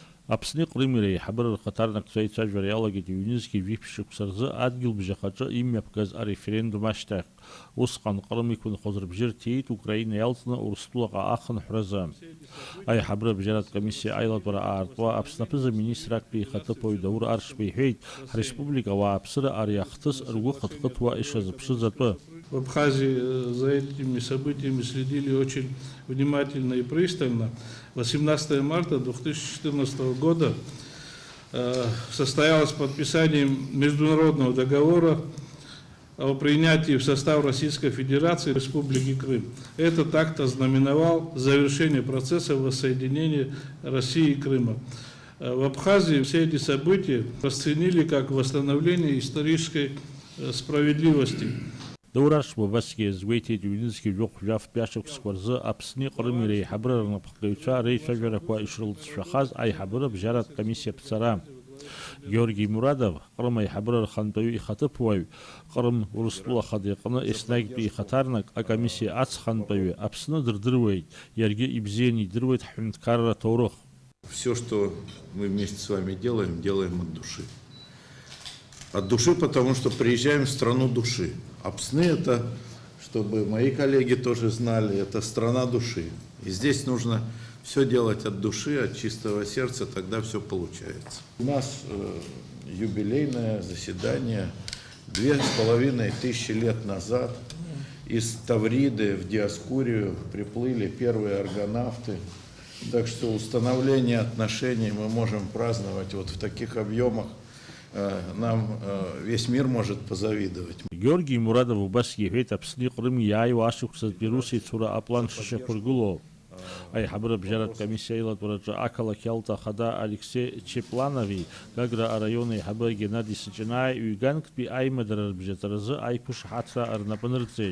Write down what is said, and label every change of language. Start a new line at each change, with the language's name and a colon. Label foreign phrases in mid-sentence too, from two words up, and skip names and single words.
Abkhazian: Аԥсни Ҟрыми реиҳабыра рхаҭарнакцәа еицәажәара иалагеит иҩнызқьи жәиԥшь шықәса рзы адгьылбжьахаҿы имҩаԥгаз ареферендум ашьҭахь. Усҟан Ҟрым иқәынхоз рыбжьы рҭиит Украина иалҵны Урыстәылаҟа ахынҳәразы. Аиҳабыра бжьаратә комиссиа аилатәара аартуа Аԥсны аԥыза-министр актәи ихаҭыԥуаҩ Даур Аршба иҳәеит, ҳреспублика ауааԥсыра ари ахҭыс ргәы хыҭхыҭуа ишазыԥшыз атәы.
Russian: В Абхазии за этими событиями следили очень внимательно и пристально. 18 марта 2014 года состоялось подписание международного договора о принятии в состав Российской Федерации Республики Крым. Этот акт ознаменовал завершение процесса воссоединения России и Крыма. В Абхазии все эти события расценили как восстановление исторической справедливости.
Abkhazian: Даур Аршба убасгьы иазгәеиҭеит иҩнызқьи жәохә-жәаф тәашықәсқәа рзы Аԥсни Ҟрыми реиҳабыра рнапхгаҩцәа реицәажәарақәа ишрылҵшәахаз аиҳабыра бжьаратә комиссиа ԥҵара. Георги Мурадов, Ҟрым аиҳабыра рхантәаҩы ихаҭыԥуаҩ, Ҟрым Урыстәылаха иҟны еснагьтәи ихаҭарнак акомиссиа ацхантәаҩы Аԥсны дырдыруеит, иаргьы ибзианы идыруеит ҳҳәынҭқарра ҭоурых.
Russian: Все, что мы вместе с вами делаем, делаем от души. От души, потому что приезжаем в страну души. Аԥсны — это, чтобы мои коллеги тоже знали, это страна души. И здесь нужно все делать от души, от чистого сердца, тогда все получается. У нас юбилейное заседание 2500 лет назад. Из Тавриды в Диоскурию приплыли первые аргонавты. Так что установление отношений мы можем праздновать вот в таких объемах. Нам весь мир может позавидовать.
Abkhazian: Георги Мурадов убасгьы иҳәеит, Аԥсни Ҟрыми иааиуа ашықәсатәи рус еицура аплан шышьақәыргылоу. Аиҳабыра бжьаратә комиссиа аилатәараҿы ақалақь Иалта ахада Алексей Чепланови, Гагра араион аиҳабыра Геннади Сыҷанааи ҩганктәи аимадара рыбжьаҵаразы аиқәышаҳаҭра рнапы нырҵеит.